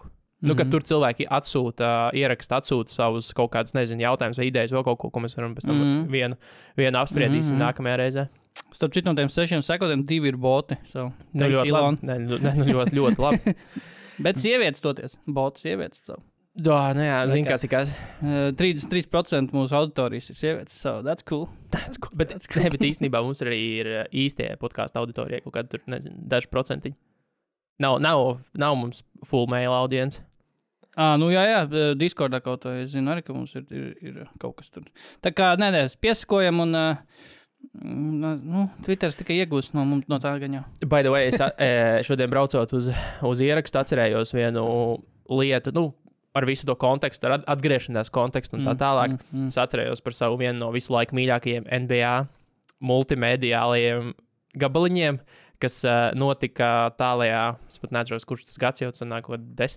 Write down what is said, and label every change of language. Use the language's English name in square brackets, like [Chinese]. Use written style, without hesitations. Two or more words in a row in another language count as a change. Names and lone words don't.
[Latvian] Kad tur cilvēki ieraksta savus kaut kādas, nezinu, jautājumus vai idejas, vēl kaut ko, ko mēs varam pēc tam vienu apspriedīsim nākamajā reizē. Starp citu no tiem 6 sekundēm 2 ir boti. So, ļoti labi. Ļoti labi. Bet sievietes toties. Botu sievietes. So. Jā, zini, kas ir kas. 33% mūsu auditorijas ir sievietes, [English] so that's cool. [Latvian] Bet īstenībā mums arī ir īstie podcastu auditorija, kaut kādi tur, nezinu, daži procentiņi. Nav mums [English] full mail audience. [Latvian] Jā, Discordā kaut kā, es zinu arī, ka mums ir kaut kas tur. Tā kā, piesakojam un, Twitters tikai iegūst no tā gan jau. [English] By the way, [Latvian] es šodien braucot uz ierakstu atcerējos vienu lietu, ar visu to kontekstu, ar atgriešanās kontekstu un tā tālāk. Es atcerējos par savu vienu no visu laiku mīļākajiem NBA multimediālajiem gabaliņiem, kas notika tālajā, es pat neatceros, kurš tas gads jau sanāk, 10.